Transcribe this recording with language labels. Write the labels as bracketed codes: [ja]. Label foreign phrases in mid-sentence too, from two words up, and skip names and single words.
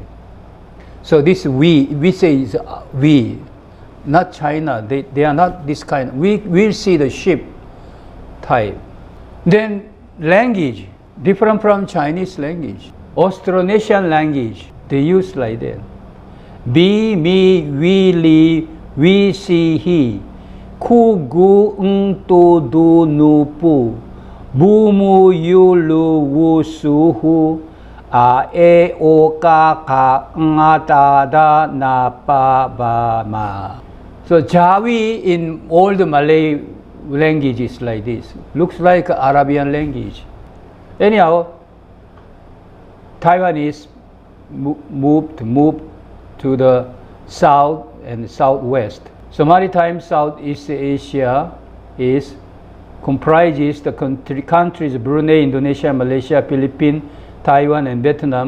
[en] So this we say is we, not China. They are not this kind. We see the ship type. Then language different from Chinese language. Austronesian language they use like that. Bi, mi, we, li, we, si, he. Ku, gu, ng, tu, du, nu, pu. Bu, mu, yu, lu, wu, su, hu. A, e, o, ka, ka, nga, ta, da, na, pa, ba, ma. So Jawi in old Malay language is like this. Looks like Arabian language. Anyhow, Taiwanese moved to the south and southwest. So maritime Southeast Asia comprises the countries Brunei, Indonesia, Malaysia, Philippines, Taiwan, and Vietnam.